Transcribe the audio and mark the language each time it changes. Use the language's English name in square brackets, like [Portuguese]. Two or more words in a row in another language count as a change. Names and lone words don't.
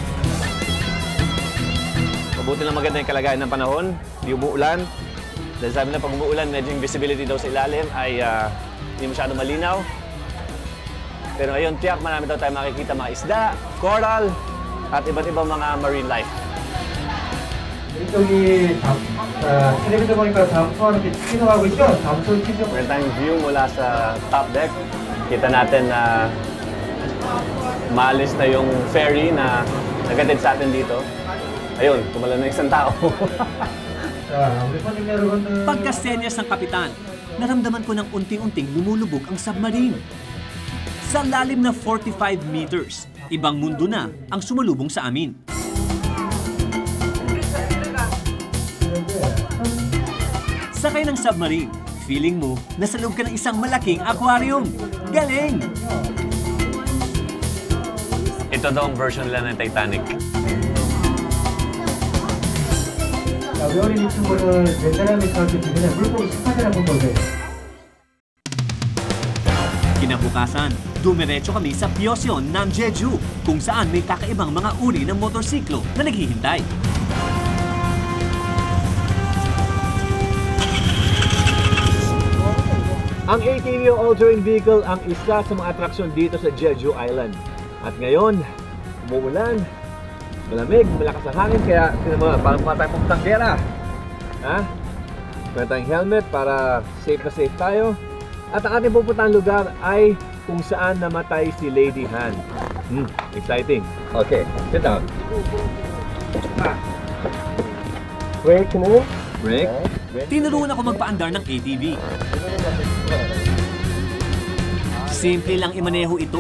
[Filipino] Mabuti lang maganda yung kalagayan ng panahon, di umuulan. Dahil sabi na pag umuulan, medyo yung visibility daw sa ilalim ay hindi masyado malinaw. Pero ngayon, tiyak marami daw tayo makikita mga isda, coral, at iba't ibang mga [English] marine life. [Korean] 이쪽이 텔레비전 보니까 잠수하는데 취소하고 있죠? 잠수 취소. [Filipino] Meron tayong view mula sa top deck. Kita natin na maalis na yung ferry na nagatid sa atin dito. Ayun, tumalon na isang tao. [Korean] 자, 우리 손님 여러분들. [Filipino] Pagkasenyas ng kapitan, naramdaman ko ng unti-unting lumulubog ang submarine. Sa lalim na 45 meters, ibang mundo na ang sumalubong sa amin. Sakay ng submarine, feeling mo nasa loob ka ng isang malaking aquarium. Galing! Ito daw ang version nila ng Titanic. [Korean] 자, 우리 어린 이 친구를 웬만하면 저한테 주면 물고기 스파들 한번 보세요. [Filipino] Kinabukasan, dumiretso kami sa Pyeongseon ng Jeju, kung saan may kakaibang mga uri ng motorsiklo na naghihintay. Ang ATV o [English] all-terrain vehicle [Filipino] ang isa sa mga atraksyon dito sa Jeju Island. At ngayon, umuulan, malamig, malakas ang hangin, kaya parang tayong pupuntang gera. Ha? Meron tayong helmet para safe na safe tayo. At ang ating pupuntang lugar ay kung saan namatay si Lady Han. [English] Exciting. Okay, sit down. Break, Break. [Filipino] Tinuruan ako magpaandar ng ATV. Simple lang imaneho ito.